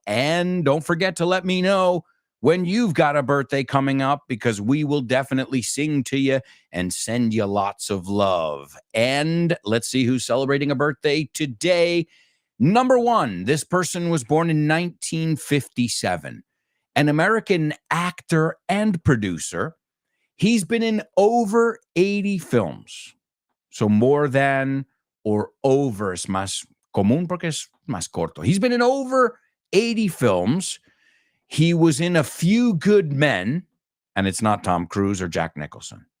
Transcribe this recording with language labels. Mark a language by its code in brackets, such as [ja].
[en] And don't forget to let me know when you've got a birthday coming up, because we will definitely sing to you and send you lots of love. And let's see who's celebrating a birthday today. Number one, this person was born in 1957. An American actor and producer. He's been in over 80 films. So more than or over [es] es más común porque es más corto. [en] He's been in over 80 films. He was in A Few Good Men, and it's not Tom Cruise or Jack Nicholson.